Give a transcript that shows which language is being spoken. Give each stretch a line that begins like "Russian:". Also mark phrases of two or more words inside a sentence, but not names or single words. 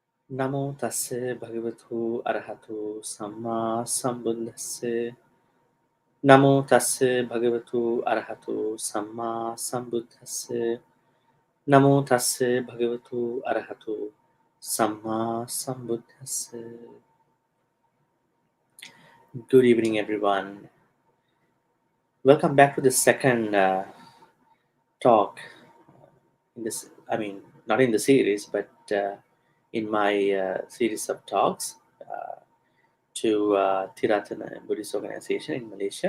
Pali: Namo tassa bhagavatu arahatu samma sambuddhassa. Namo tassa bhagavatu arahatu samma sambuddhassa. Namo tassa bhagavatu arahatu samma sambuddhassa.
English: Good evening, everyone. Welcome back to the second talk in this. Not in the series, but in my series of talks to Ti-Ratana Buddhist Organization in Malaysia.